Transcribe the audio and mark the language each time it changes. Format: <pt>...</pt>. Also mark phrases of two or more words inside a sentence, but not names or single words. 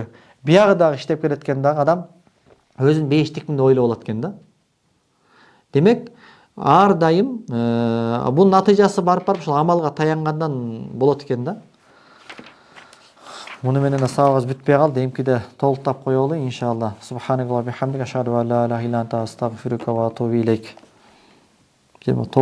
<ky>Биягы дагы иштеп кететкен дагы адам өзүн бейиштикмин деп ойлоп алат экен да. Демек, ар дайым бунун натыйжасы барып ушул амалга таянгандан болот экен да. Муну менен сабагыбыз бүтпөй калды. Эмкиде толуктап коелу иншалла.</ky> <ar>سبحان الله وبحمده أشهد أن لا إله إلا أنت أستغفرك وأتوب إليك.</ar>